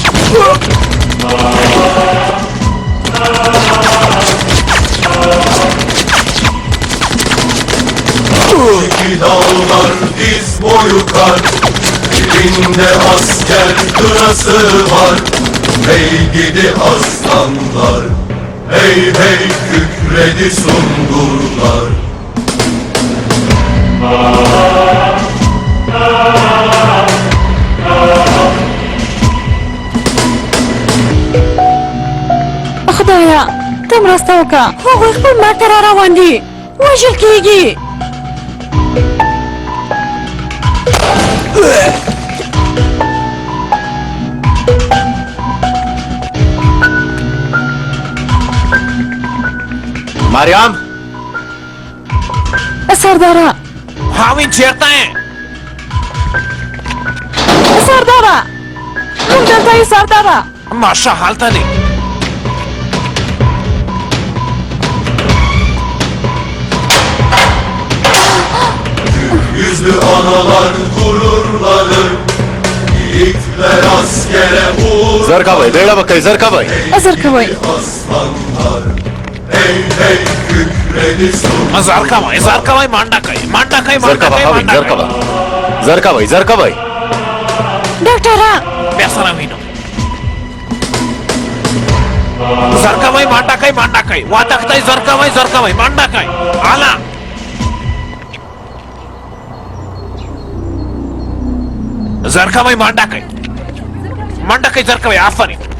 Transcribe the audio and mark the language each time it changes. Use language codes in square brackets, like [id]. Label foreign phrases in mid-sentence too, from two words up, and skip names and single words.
[tr] İki dağlar diz boyu kar, elinde asker kırası var. Hey gidi aslanlar, hey hey kükredi sungurlar. [ps] خدایا ته مرسته وکړه هغوی خپل مرګ ته را روان دي وژل کېږي مریم سرداره حاوین چیرته یې سرداره موږ دلته یو سرداره ماشه هلته دی [tr] Yüzlü analar gururlanır, yiğitler askere uğurlar. [ps] زر کوئ بیړه وکئ زر کوئ زر کوئ [tr] Aslanlar, hey hey kükredi sungurlar. [ps] زر کوئ منډه کوي زر کوه هاوین زر کوه زر کوئ زر کوئ ډاکټره بیا سره وینو زر کوئ منډه کوي وتښتئ زر کوئ منډه کوي اعلی زر کوئ منډه کوي زر کوئ آفرین